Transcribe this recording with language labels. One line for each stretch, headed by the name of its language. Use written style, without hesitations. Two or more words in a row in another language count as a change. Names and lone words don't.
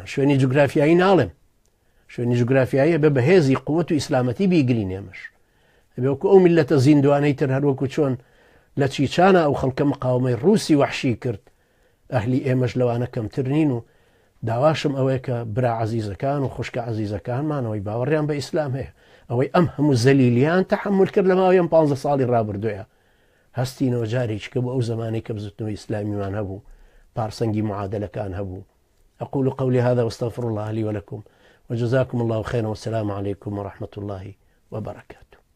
Central Kurdish: شوێنی جوگرافیایی ناڵێم، شوێنی جوگرافیایی بە بەهێزی قووەت و ئیسلامەتی بیگرین ئێمەش، بێوەکو ئەو میلەتە زیندوانەی تر هەروەکو چۆن لە چیچانە ئەو خەڵکە مقاومەی ڕووسی وەحشی کرد، ئەهلی ئێمەش لەوانە کەمتر نین. و داواشم ئەوەیە کە برا عەزیزەکان و خوشکە عەزیزەکانمانەوەی باوەڕیان بە ئیسلام هەیە، ئەوەی ئەم هەموو زەلیلیان تەحمل کرد لە ماوەی ئەم 15 ساڵی ڕابردوویە، هەستینەوە جارێکی کە بۆ ئەو زمانەی کە بزوتنەوەی ئیسلامیمان هەبوو، پارسەنگی معادلەکان هەبوو.
Arabic: أقول قولي هذا واستغفر الله لي ولكم وجزاكم الله خيرا والسلام عليكم ورحمة الله وبركاته.